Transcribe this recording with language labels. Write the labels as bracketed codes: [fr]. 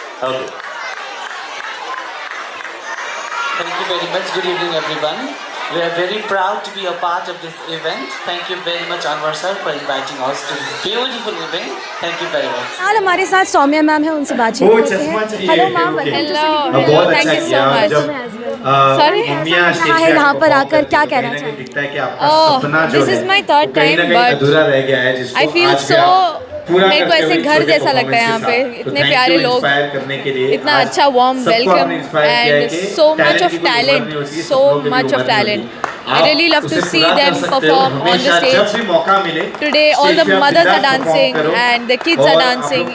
[en] Okay. Thank you very much. Good evening, everyone. We are very proud to be a part of this event. Thank you very much, Anwar sir, for inviting us to this beautiful event. Thank you very much. [hi] आज हमारे साथ Saumya ma'am है, उनसे बातचीत करते हैं। [en] Hello ma'am, hello, thank you so much. Sorry, [hi] कहाँ है यहाँ पर आकर, क्या कहना चाहिए? [en] this is my third time, but I feel so, [hi] मेरे को ऐसे घर जैसा लगता है यहाँ पे। इतने प्यारे लोग, इतना अच्छा [en] Warm welcome and so much of talent, so much of talent. I really love to see them perform on the stage. Today all the mothers are dancing and the kids are dancing.